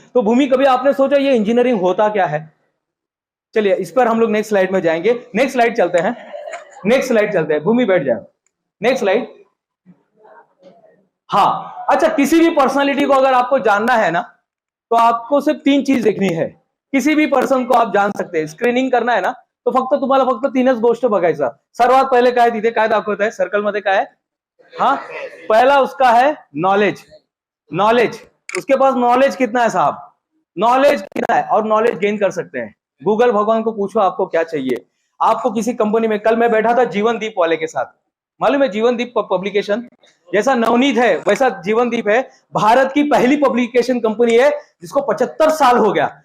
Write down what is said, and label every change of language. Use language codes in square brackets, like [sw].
[hi] तो भूमि, कभी आपने सोचा ये इंजीनियरिंग होता क्या है? चलिए, इस पर हम लोग नेक्स्ट स्लाइड में जाएंगे। नेक्स्ट स्लाइड चलते हैं। भूमि बैठ जाए। Next slide. हाँ, अच्छा, किसी भी पर्सनालिटी को अगर आपको जानना है ना, तो आपको सिर्फ 3 चीज देखनी है। किसी भी पर्सन को आप जान सकते हैं। स्क्रीनिंग करना है ना, [mr] तो तुम्हाला फक्त 3च गोष्ट बघायचं। सर्वात पहले काय तिथे काय दाखवत आहे सर्कल मध्ये काय? [hi] हाँ, पहला उसका है नॉलेज। उसके पास नॉलेज कितना है साहब? नॉलेज कितना है? और नॉलेज गेन कर सकते हैं। गूगल भगवान को पूछो आपको क्या चाहिए। आपको किसी कंपनी में, कल मैं बैठा था जीवनदीप वाले के साथ, मालूम है जीवनदीप पब्लिकेशन? जैसा नवनीत है वैसा जीवनदीप है। भारत की पहली पब्लिकेशन कंपनी है जिसको 75 साल हो गया।